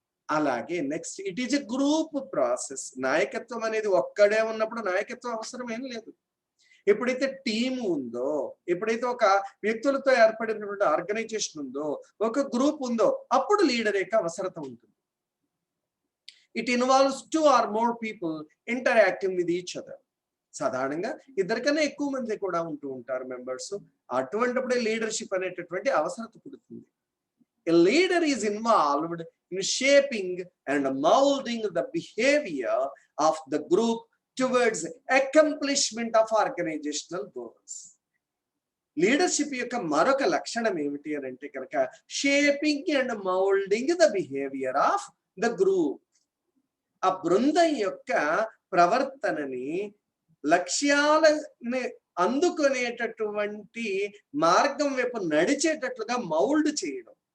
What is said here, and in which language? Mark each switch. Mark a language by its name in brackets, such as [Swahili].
[Telugu] అలాగే [English] Next, it is a group process. [Telugu] నాయకత్వం అనేది ఒక్కడే ఉన్నప్పుడు నాయకత్వం అవసరం ఏం లేదు. ఎప్పుడైతే టీమ్ ఉందో, ఎప్పుడైతే ఒక వ్యక్తులతో ఏర్పడినటువంటి ఆర్గనైజేషన్ ఉందో, ఒక గ్రూప్ ఉందో, అప్పుడు లీడర్ యొక్క అవసరత ఉంటుంది. [English] It involves 2 or more people interacting with each other. [Telugu] సాధారణంగా ఇద్దరికన్నా ఎక్కువ మంది కూడా ఉంటూ ఉంటారు మెంబర్స్. అటువంటిప్పుడే లీడర్షిప్ అనేటటువంటి అవసరత పుడుతుంది. [English] A leader is involved in shaping and molding the behavior of the group towards accomplishment of organizational goals. [Telugu] Leadership యొక్క మరొక లక్షణం ఏమిటి అని అంటే కనుక, [English] Shaping and moulding the behaviour of the group. [Telugu] ఆ బృందం యొక్క ప్రవర్తనని, లక్ష్యాలని అందుకునేటటువంటి మార్గం వైపు నడిచేటట్లుగా మౌల్డ్ చేయడం.